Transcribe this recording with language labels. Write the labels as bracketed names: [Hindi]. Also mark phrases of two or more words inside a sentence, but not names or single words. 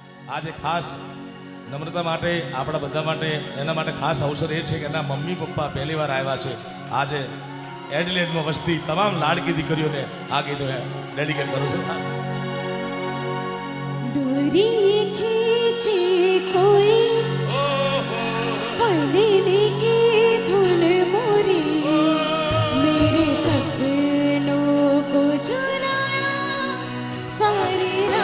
[Gujarati] આજે ખાસ નમ્રતા માટે આપણા બધા માટે એના માટે ખાસ અવસર એ છે કે એના મમ્મી પપ્પા પહેલી વાર આવ્યા છે આજે એડિલેડમાં વસતી તમામ લાડકી દીકરીઓને આ ગીત ડેડિકેટ કરું છું. [Hindi] डोरी खींचे कोई पलने की धुन मोरी मेरे सपनों को झुलाया सारी